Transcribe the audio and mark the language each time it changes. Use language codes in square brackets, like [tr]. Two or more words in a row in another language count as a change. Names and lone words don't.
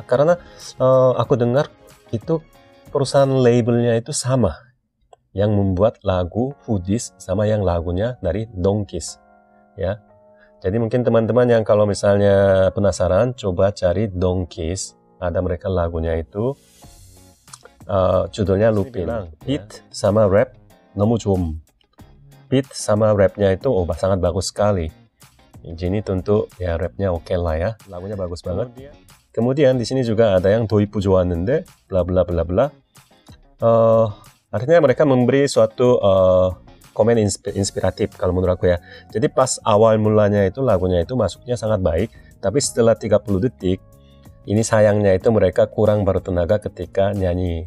[id] Karena aku dengar itu perusahaan labelnya itu sama, yang membuat lagu Hoodies sama yang lagunya dari Donkeys, ya. Jadi mungkin teman-teman yang kalau misalnya penasaran, coba cari Donkeys. Ada mereka lagunya itu, judulnya Lupin. Beat sama rap, [ko] 너무 좀. [id] Beat sama rapnya itu sangat bagus sekali. Jadi tentu ya rapnya oke lah ya. Lagunya bagus banget. Kemudian di sini juga ada yang [ko] 도입부 좋았는데, bla bla bla bla. [id] Artinya mereka memberi suatu komen inspiratif kalau menurut aku ya. Jadi pas awal mulanya itu lagunya itu masuknya sangat baik, tapi setelah 30 detik ini sayangnya itu mereka kurang bertenaga ketika nyanyi.